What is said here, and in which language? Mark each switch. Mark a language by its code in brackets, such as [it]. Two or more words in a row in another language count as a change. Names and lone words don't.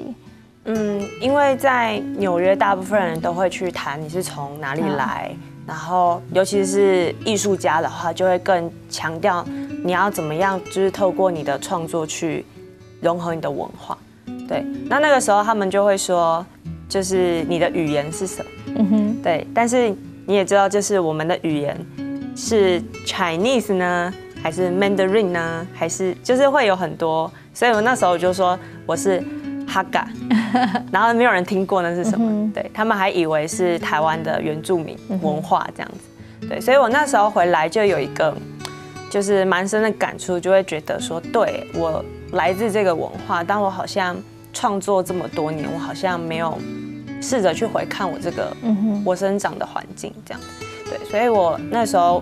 [zh] 因為在紐約，大部分人都會去談你是從哪裡來，然後尤其是藝術家的話，就會更強調你要怎麼樣，就是透過你的創作去融合你的文化。對，那個時候他們就會說，就是你的語言是什麼？對，但是你也知道，就是我們的語言是 Chinese 呢？還是 Mandarin 呢？還是就是會有很多，所以我那時候就說我是 Hakka，然後沒有人聽過那是什麼，對，他們還以為是台灣的原住民文化這樣子，對，所以我那時候回來就有一個就是蠻深的感觸，就會覺得說，對，我來自這個文化，但我好像創作這麼多年，我好像沒有試着去回看我這個我生長的環境這樣子，對，所以我那時候。